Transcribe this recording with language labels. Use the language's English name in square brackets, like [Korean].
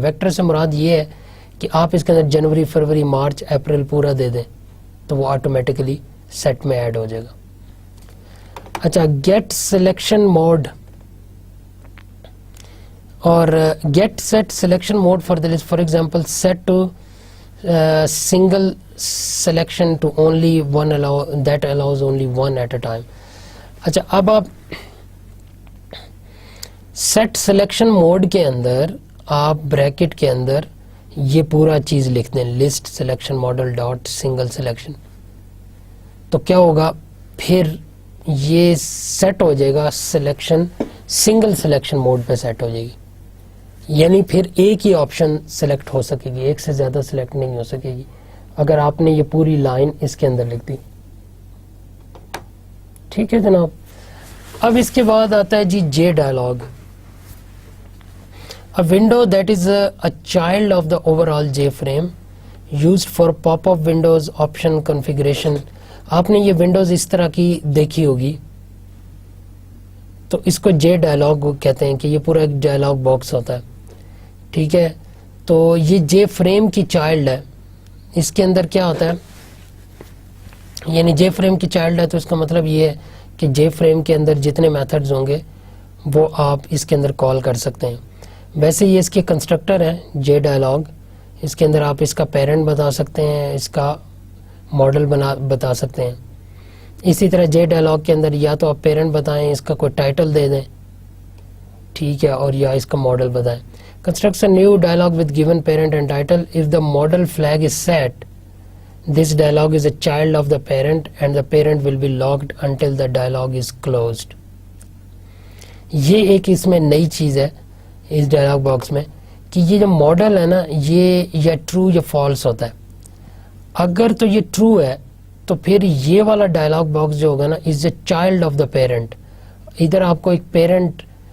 [Urdu] Vector سے مراد یہ ہے کہ آپ اس کے اندر جنوری, فروری, مارچ, اپریل پورا دے دیں تو وہ آٹومیٹکلی سیٹ میں ایڈ ہو جائے گا. [English] اچھا get selection mode اور get set selection mode for the list. For example set to single selection to only one that allows only one at a time. [Urdu] اچھا اب آپ سیٹ سلیکشن موڈ کے اندر آپ bracket کے اندر یہ پورا چیز لکھ دیں, list selection model dot single selection. تو کیا ہوگا پھر یہ سیٹ ہو جائے گا سلیکشن سنگل سلیکشن موڈ پہ سیٹ ہو جائے گی, یعنی پھر ایک ہی آپشن سلیکٹ ہو سکے گی, ایک سے زیادہ سلیکٹ نہیں ہو سکے گی اگر آپ نے یہ پوری لائن اس کے اندر لکھ دی. ٹھیک ہے جناب. اب اس کے بعد آتا ہے جی جے dialogue. [English] A window that is a child of the overall J frame used for pop-up windows option configuration. [Urdu] آپ نے یہ ونڈوز اس طرح کی دیکھی ہوگی تو اس کو جے ڈائلاگ کہتے ہیں کہ یہ پورا ایک ڈائلاگ باکس ہوتا ہے. ٹھیک ہے, تو یہ جے فریم کی چائلڈ ہے. اس کے اندر کیا ہوتا ہے, یعنی جے فریم کی چائلڈ ہے تو اس کا مطلب یہ ہے کہ جے فریم کے اندر جتنے میتھڈز ہوں گے وہ آپ اس کے اندر کال کر سکتے ہیں. ویسے یہ اس کے کنسٹرکٹر ہے جے ڈائلاگ. اس کے اندر آپ اس کا پیرنٹ بتا سکتے ہیں, اس کا ماڈل بتا سکتے ہیں. اسی طرح جے ڈائلاگ کے اندر یا تو آپ پیرنٹ بتائیں, اس کا کوئی ٹائٹل دے دیں, ٹھیک ہے, اور یا اس کا ماڈل بتائیں. [English] Constructs new dialog with given parent and title. If the modal flag is set this dialog is a child of the parent and the parent will be locked until the dialog is closed. [Urdu] یہ ایک اس میں نئی چیز ہے اس dialogue box میں کہ یہ جو ماڈل ہے نا یہ یا ٹرو یا فالس ہوتا ہے. اگر تو یہ ٹرو ہے تو پھر یہ والا ڈائلاگ باکس جو ہوگا نا [English] Is a child of the parent. [Urdu] ادھر آپ کو ایک پیرنٹ